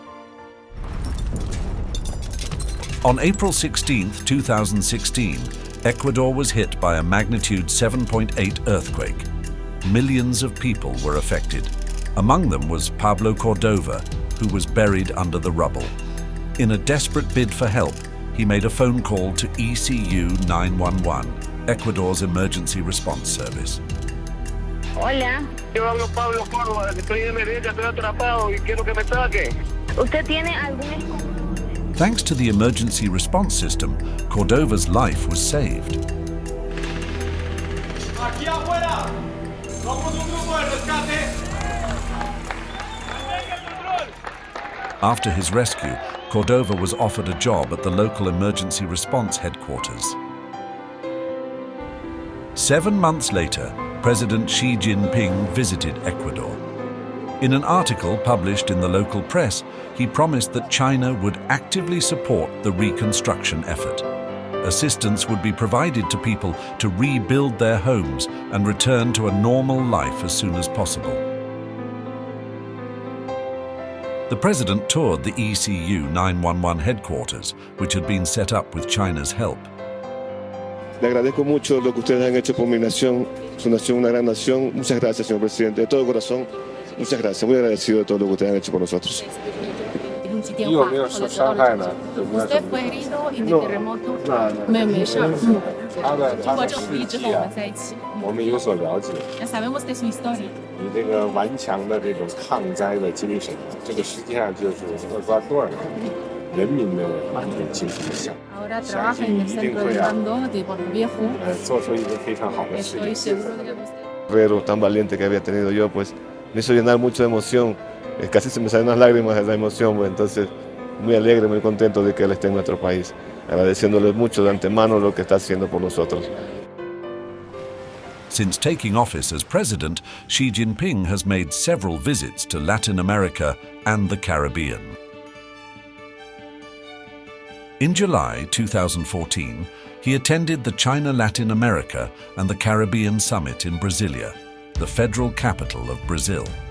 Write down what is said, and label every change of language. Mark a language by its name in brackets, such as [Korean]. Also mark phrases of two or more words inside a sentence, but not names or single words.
[English] On April 16, 2016, Ecuador was hit by a magnitude 7.8 earthquake. Millions of people were affected. Among them was Pablo Cordova, who was buried under the rubble. In a desperate bid for help, he made a phone call to ECU 911, Ecuador's emergency response service. [Spanish] Hola. Yo hablo Pablo Córdoba, estoy en emergencia, estoy atrapado y quiero que me saquen. ¿Usted tiene algún... [English] Thanks to the emergency response system, Cordova's life was saved. [Spanish] Aquí afuera, somos un grupo de rescate. [English] After his rescue, Cordova was offered a job at the local emergency response headquarters. 7 months later, President Xi Jinping visited Ecuador. In an article published in the local press, he promised that China would actively support the reconstruction effort. Assistance would be provided to people to rebuild their homes and return to a normal life as soon as possible. The president toured the ECU 911 headquarters, which had been set up with China's help. [Spanish] Le agradezco mucho lo que ustedes han hecho por mi nación, su nación, una gran nación. Muchas gracias, señor presidente, de todo corazón. Muchas gracias, muy agradecido de todo lo que ustedes han hecho por nosotros. Usted fue herido en el terremoto. Ya sabemos de su historia. [Chinese] 你这个顽强的这种抗灾的精神，这个实际上就是厄瓜多尔人民的精神的象征。 [Spanish] Ahora trabaja en el centro de mando de Puerto Viejo. [Chinese] 做出一个非常好的事业。 [Spanish] Estoy seguro de que usted... Guerrero tan valiente que había tenido yo, pues me hizo llenar mucho de emoción. Casi se me salen unas lágrimas de la emoción, pues entonces muy alegre, muy contento de que él esté en nuestro país, agradeciéndole mucho de antemano lo que está haciendo por nosotros. [English] Since taking office as president, Xi Jinping has made several visits to Latin America and the Caribbean. In July 2014, he attended the China-Latin America and the Caribbean Summit in Brasilia, the federal capital of Brazil.